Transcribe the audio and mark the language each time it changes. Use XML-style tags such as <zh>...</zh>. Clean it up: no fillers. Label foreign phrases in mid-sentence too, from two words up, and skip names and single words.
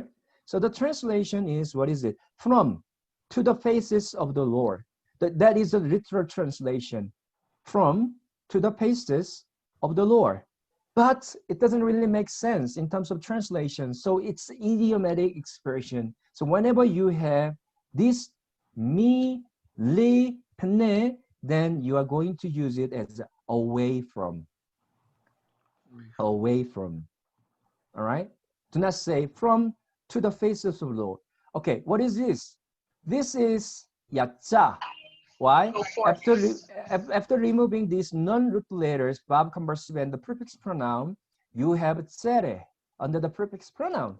<en>So the translation is, what is it? From to the faces of the Lord. That is a literal translation. From to the faces of the Lord. But it doesn't really make sense in terms of translation. So it's idiomatic expression. So whenever you have this</en> <he>mi, li, pne,</he> <en>then you are going to use it as away from. Away from. All right? Do not say from to the faces of the Lord. Okay, what is this? This is yacha. Why? After removing these non-root letters, verb, conversive, and the prefix pronoun, you have tsere under the prefix pronoun.</en>